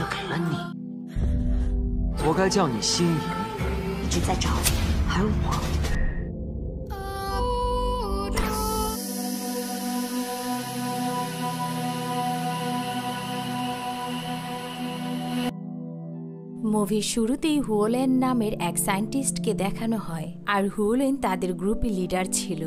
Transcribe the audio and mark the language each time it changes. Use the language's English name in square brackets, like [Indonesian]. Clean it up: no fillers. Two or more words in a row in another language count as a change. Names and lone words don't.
[Chinese] 了你，我该叫你心仪。一直在找你，还有我。 [Bangla] মুভির শুরুতেই হুওলেন নামের এক সায়েন্টিস্টকে দেখানো হয়, আর হুওলেন তাদের গ্রুপের লিডার ছিল।